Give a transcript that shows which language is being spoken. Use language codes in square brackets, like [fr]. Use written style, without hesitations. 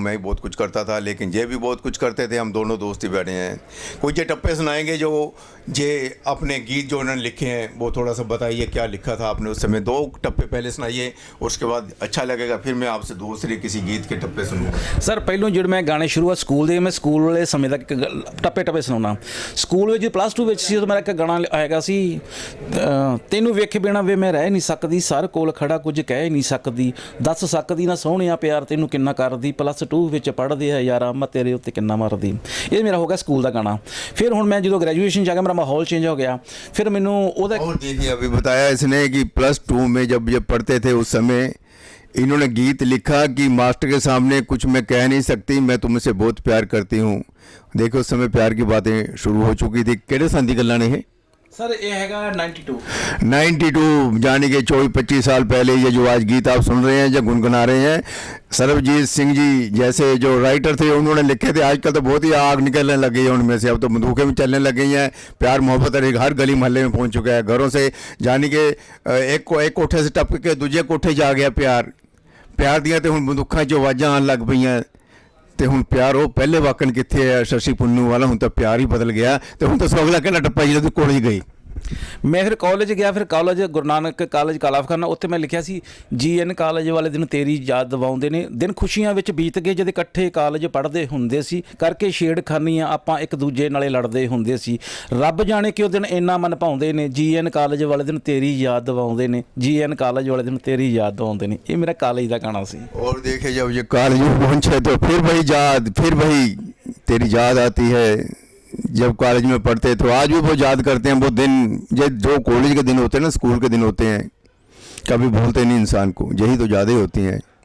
[hi] मैं भी बहुत कुछ करता था, लेकिन ये भी बहुत कुछ करते थे। हम दोनों दोस्त ही बैठे हैं। कुछ ये टप्पे सुनाएंगे जो ये अपने गीत जो उन्होंने लिखे हैं, वो थोड़ा सा बताइए क्या लिखा था आपने उस समय। 2 टप्पे पहले सुनाइए, उसके बाद अच्छा लगेगा फिर मैं आपसे दूसरे किसी गीत के टप्पे सुनूँगा। [pa] सर ਪਹਿਲੋਂ ਜਿਹੜੇ ਮੈਂ ਗਾਣੇ ਸ਼ੁਰੂਆਤ ਸਕੂਲ ਦੇ, ਮੈਂ ਸਕੂਲ ਵਾਲੇ ਸਮੇਂ ਤੱਕ ਟੱਪੇ ਸੁਣਾਉਣਾ। ਸਕੂਲ ਵਿੱਚ +2 ਵਿੱਚ ਸੀ, ਉਦੋਂ ਮੇਰਾ ਇੱਕ ਗਾਣਾ ਆਏਗਾ ਸੀ, ਤੈਨੂੰ ਵੇਖੇ ਬਿਨਾਂ ਵੇ ਮੈਂ ਰਹਿ ਨਹੀਂ ਸਕਦੀ, ਸਰ ਕੋਲ ਖੜਾ ਕੁਝ ਕਹਿ ਨਹੀਂ ਸਕਦੀ, ਦੱਸ ਸਕਦੀ ਨਾ ਸੋਹਣਿਆ ਪਿਆਰ ਤੈਨੂੰ ਕਿੰਨਾ ਕਰਦੀ, +2 ਵਿੱਚ ਪੜ੍ਹਦੇ ਆ ਯਾਰਾ ਮੈਂ ਤੇਰੇ ਉੱਤੇ ਕਿੰਨਾ ਮਰਦੀ। ਇਹ ਮੇਰਾ ਹੋ ਗਿਆ ਸਕੂਲ ਦਾ ਗਾਣਾ। ਫਿਰ ਹੁਣ ਮੈਂ ਜਦੋਂ ਗ੍ਰੈਜੂਏਸ਼ਨ ਜਾ ਕੇ ਮੇਰਾ ਮਾਹੌਲ ਚੇਂਜ ਹੋ ਗਿਆ। ਫਿਰ ਮੈਨੂੰ ਉਹਦਾ [hi] और देखिए अभी बताया इसने कि +2 में जब ये पढ़ते थे उस समय इन्होंने गीत लिखा कि मास्टर के सामने कुछ मैं कह नहीं सकती, मैं तुमसे बहुत प्यार करती हूँ। देखो उस समय प्यार की बातें शुरू हो चुकी थी। [pa] केड़े साल दी गल्लां ने ये? सर ये हैगा 92 [hi] जाने के 24-25 साल पहले ये जो आज गीत आप सुन रहे हैं या गुनगुना रहे हैं, सरबजीत सिंह जी जैसे जो राइटर थे उन्होंने लिखे थे। आजकल तो बहुत ही आग निकलने लग गई है उनमें से, अब तो बंदूकें भी चलने लग गई हैं। प्यार मोहब्बत हर गली मोहल्ले में पहुंच चुका है। [pa] घरों से जाने के एक कोठे से टपक के दूजे कोठे जा गया प्यार दियां तो हुण बंदूकां च आवाज़ां आउण लग पईयां। ਤੇ ਹੁਣ ਪਿਆਰ ਉਹ ਪਹਿਲੇ ਵਾਕਨ ਕਿੱਥੇ ਹੈ ਸ਼ਸ਼ੀ ਪੁੰਨੂ ਵਾਲਾ, ਹੁਣ ਤਾਂ ਪਿਆਰ ਹੀ ਬਦਲ ਗਿਆ। ਤੇ ਹੁਣ ਤਾਂ ਅਗਲਾ ਕਿਹੜਾ ਟੱਪਾ ਜਦੋਂ ਤੂੰ ਕਾਲਜ ਗਈ। ਮੈਂ ਫਿਰ ਕਾਲਜ ਗਿਆ। ਫਿਰ ਕਾਲਜ ਗੁਰੂ ਨਾਨਕ ਕਾਲਜ ਕਾਲਾਫਖਾਨਾ, ਉੱਥੇ ਮੈਂ ਲਿਖਿਆ ਸੀ GN ਕਾਲਜ ਵਾਲੇ ਦਿਨ ਤੇਰੀ ਯਾਦ ਦਿਵਾਉਂਦੇ ਨੇ, ਦਿਨ ਖੁਸ਼ੀਆਂ ਵਿੱਚ ਬੀਤ ਗਏ ਜਦ ਇਕੱਠੇ ਕਾਲਜ ਪੜ੍ਹਦੇ ਹੁੰਦੇ ਸੀ, ਕਰਕੇ ਛੇੜਖਾਨੀਆਂ ਆਪਾਂ ਇੱਕ ਦੂਜੇ ਨਾਲੇ ਲੜਦੇ ਹੁੰਦੇ ਸੀ, ਰੱਬ ਜਾਣੇ ਕਿ ਉਹ ਦਿਨ ਇੰਨਾ ਮਨ ਭਾਉਂਦੇ ਨੇ, GN ਕਾਲਜ ਵਾਲੇ ਦਿਨ ਤੇਰੀ ਯਾਦ ਦਿਵਾਉਂਦੇ ਨੇ, GN ਕਾਲਜ ਵਾਲੇ ਦਿਨ ਤੇਰੀ ਯਾਦ ਦਿਵਾਉਂਦੇ ਨੇ। ਇਹ ਮੇਰਾ ਕਾਲਜ ਦਾ ਗਾਣਾ ਸੀ। [hi] और देखे जब ये कॉलेज में पहुंचे तो फिर वही तेरी याद आती है जब कॉलेज में पढ़ते। तो आज भी वो याद करते हैं वो दिन, जो कॉलेज के दिन होते हैं ना, स्कूल के दिन होते हैं, कभी भूलते नहीं इंसान को। यही तो यादें होती हैं।